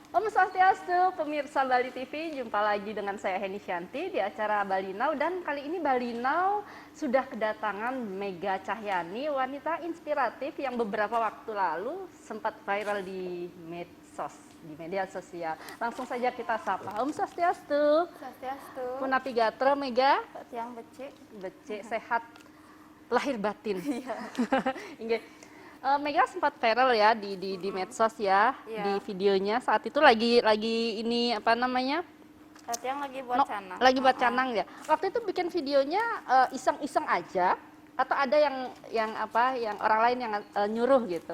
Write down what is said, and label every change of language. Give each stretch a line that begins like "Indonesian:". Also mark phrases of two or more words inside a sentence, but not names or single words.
Balinese: Om Swastiastu,
Indonesian: pemirsa Bali TV, jumpa lagi dengan saya Heni Shanti di acara Bali Now, dan kali ini Bali Now sudah kedatangan Mega Cahyani, wanita inspiratif yang beberapa waktu lalu sempat viral di medsos, di media sosial. Langsung saja kita sapa.
Balinese: Om Swastiastu.
Indonesian: Swastiastu.
Balinese: Punapi gatra Mega. Tiang becik.
Indonesian: Becik sehat lahir batin. Iya. Inge. Mega sempat viral ya di medsos ya, Iya. di videonya saat itu lagi ini apa namanya? Tiang lagi buat canang. Lagi buat canang ya. Waktu itu bikin videonya iseng-iseng aja atau ada yang orang lain yang nyuruh gitu?